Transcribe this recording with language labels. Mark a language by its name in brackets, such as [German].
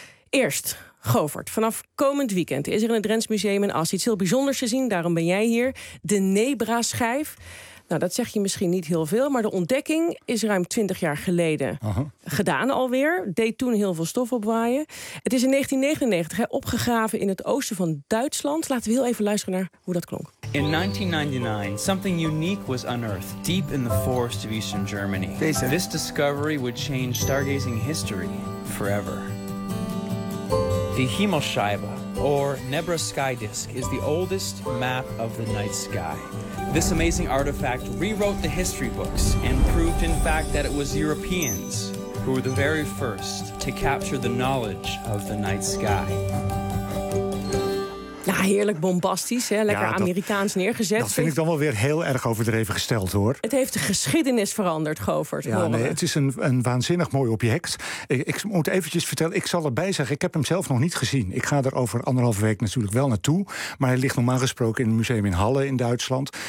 [Dutch] Eerst, Govert, vanaf komend weekend is er in het Drents Museum in Assen iets heel bijzonders te zien. Daarom ben jij hier. De Nebra-schijf. Nou, dat zeg je misschien niet heel veel, maar de ontdekking is ruim 20 jaar geleden gedaan alweer. Deed toen heel veel stof opwaaien. Het is in 1999 opgegraven in het oosten van Duitsland. Laten we heel even luisteren naar hoe dat klonk. [English] In 1999, something unique was unearthed deep in the forest of Eastern Germany. This discovery would change stargazing history forever. The Himmelscheibe, or Nebra Sky Disc, is the oldest map of the night sky. This amazing artifact rewrote the history books and proved, in fact, that it was Europeans who were the very first to capture the knowledge of the night sky. [Dutch] Nou, heerlijk bombastisch, hè? Lekker Amerikaans neergezet. Dat vind ik dan wel weer heel erg overdreven gesteld, hoor. Het heeft de geschiedenis veranderd, Govert. Ja, nee, het is een waanzinnig mooi object. Ik moet eventjes vertellen, ik zal erbij zeggen, ik heb hem zelf nog niet gezien. Ik ga er over anderhalve week natuurlijk wel naartoe. Maar hij ligt normaal gesproken in het museum in Halle in Duitsland.